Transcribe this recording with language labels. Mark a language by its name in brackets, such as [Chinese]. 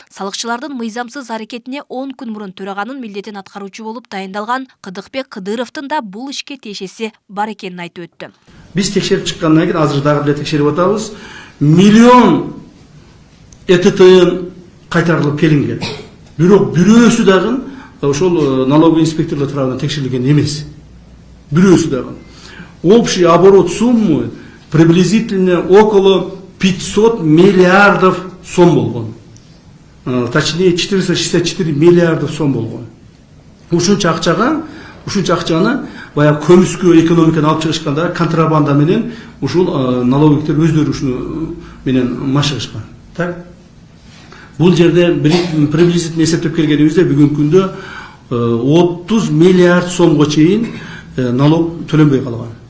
[Kyrgyz] Салыкчылардын мыйзамсыз аракетине 10 күн мурун төраганын милдетин аткаруучу болуп дайындалган Кыдыкбек Кыдыровдун да бул ишке тиешеси бар экенин айтып өттү. Биз текшерип чыккандан кийин азыр дагы эле текшерип атабыз. Миллион ЭТТ кайтарылып келинген. Бирок бирөөсү дагы ошол налоговый инспекторлор тарабынан текшерилген эмес. Бирөөсү дагы. [Russian] Общий оборот суммы приблизительно около 500 миллиардов сом болгон. Точнее 464 миллиардов сом болгон. [Kyrgyz] Ушунча акчаны баягы көмүскө экономиканы алып чыгышканда контрабанда менен ушул налоговиктер өздөрү ушуну менен машыгышкан. Так? Бул жерде [Russian] приблизительно [Kyrgyz] эсептеп келгенибизде бүгүнкү күндө 30 миллиард сомго чейин налог төлөнбөй калган.